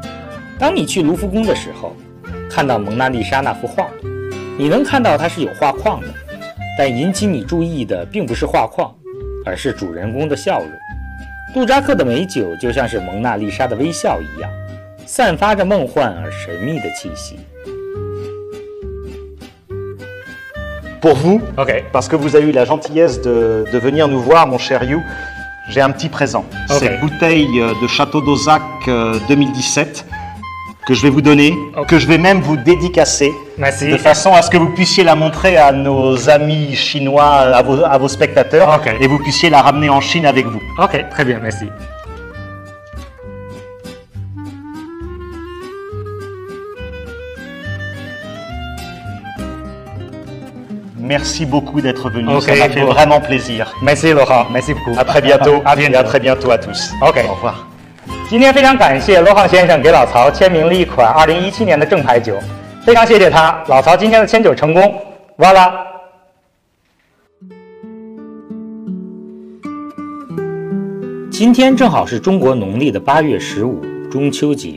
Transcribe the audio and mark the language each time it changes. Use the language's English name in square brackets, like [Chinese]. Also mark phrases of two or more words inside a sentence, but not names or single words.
[Chinese] 当你去卢浮宫的时候，看到蒙娜丽莎那幅画，你能看到它是有画框的，但引起你注意的并不是画框，而是主人公的笑容。杜扎克的美酒就像是蒙娜丽莎的微笑一样，散发着梦幻而神秘的气息。 [French] Pour vous, OK. parce que vous avez eu la gentillesse de venir nous voir, mon cher You, j'ai un petit présent. OK. Cette bouteille de Château d'Auzac 2017 que je vais vous donner, que je vais même vous dédicacer, Merci. de façon à ce que vous puissiez la montrer à nos amis chinois, à vos spectateurs, OK. et vous puissiez la ramener en Chine avec vous. OK, très bien, merci. Merci beaucoup d'être venu, OK, ça m'a fait bon. vraiment plaisir. Merci Laurent, merci beaucoup. À très bientôt, À bientôt. et à très bientôt à tous. OK. Au revoir. [Chinese] 今天非常感谢罗汉先生给老曹签名了一款2017年的正牌酒，非常谢谢他，老曹今天的签酒成功，完了。今天正好是中国农历的8月15，中秋节。